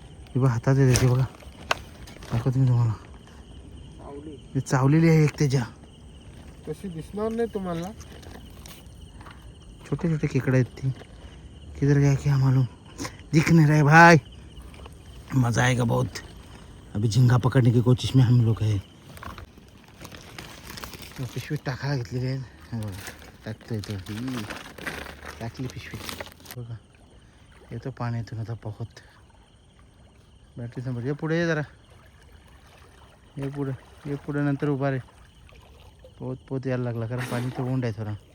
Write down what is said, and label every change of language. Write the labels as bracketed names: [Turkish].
[Marathi] हे बघा हातात येते बघा, दाखवतो मी तुम्हाला. ते चावलेली आहे एक. त्याच्या तशी दिसणार नाही तुम्हाला. छोटे केकडे आहेत ती. [Hindi] किधर गया क्या मालूम, दिख नहीं रहे भाई. मज़ा आएगा बहुत. अभी झिंगा पकड़ने की कोशिश में हम लोग है. [Marathi] पिशवीत टाकायला घेतलेली आहे. टाकतो येतो, टाकली पिशवी बघा. येतो पाण्यातून आता बहुत. बॅटरी समोर. ये पुढे, ये जरा, ये पुढे नंतर उभा रे. पोत यायला लागला, कारण पाणी तर ओंड आहे थोडा.